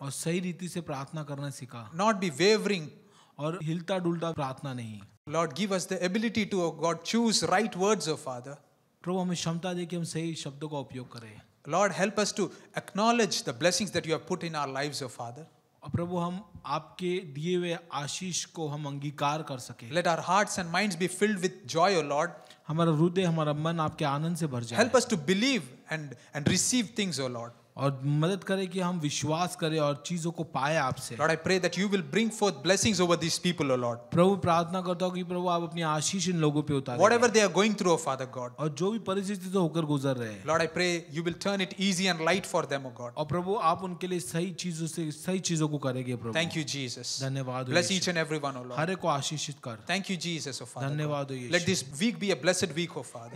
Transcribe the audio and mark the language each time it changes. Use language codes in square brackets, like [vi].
[hi] और सही रीति से प्रार्थना करना सिखा [en] Not be wavering. [hi] और हिलता डुलता प्रार्थना नहीं। [en] Lord, give us the ability to, O God, choose right words, O Father. [hi] प्रभु हमें क्षमता दे कि हम सही शब्दों का उपयोग करें। [en] Lord, help us to acknowledge the blessings that you have put in our lives, O Father. [hi] और प्रभु हम आपके दिए हुए आशीष को हम अंगीकार कर सके। [en] Let our hearts and minds be filled with joy, O Lord. [hi] हमारा हृदय हमारा मन आपके आनंद से भर जाए। [en] Help us to believe and receive things, O Lord. [hi] और मदद करे कि हम विश्वास करें और चीजों को पाए आपसे। [en] Lord, I pray that you will bring forth blessings over these people, O Lord. [hi] प्रभु प्रार्थना करता हूँ कि प्रभु आप अपनी आशीष इन लोगों पे उतारें। [en] Whatever they are going through, O Father God. [hi] और जो भी परिस्थिति से होकर गुजर रहे हैं। [en] Lord, I pray you will turn it easy and light for them, O God. [hi] और प्रभु आप उनके लिए सही चीजों से सही चीजों को करेंगे प्रभु। [en] Thank you, Jesus. [hi] धन्यवाद। [en] Bless each and every one, O Lord. [hi] हर एक को आशीषित कर। [en] Thank you, Jesus, O Father [hi] धन्यवाद [en] God. [hi] हो यीशु। [en] Let this week be a blessed week, O Father.